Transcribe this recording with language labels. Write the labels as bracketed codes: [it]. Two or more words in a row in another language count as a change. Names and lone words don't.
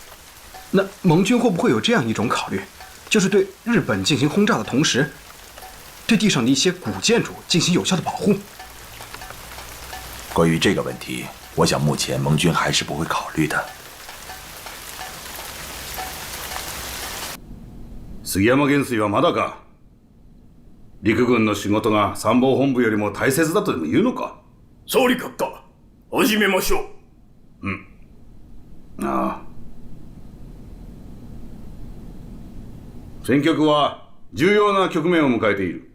[zh] 那盟军会不会有这样一种考虑，就是对日本进行轰炸的同时，对地上的一些古建筑进行有效的保护？关于这个问题，我想目前盟军还是不会考虑的。 [ja] 杉山元帥はまだか。陸軍の仕事が参謀本部よりも大切だとでも言うのか。総理閣下、始めましょう。戦局は重要な局面を迎えている。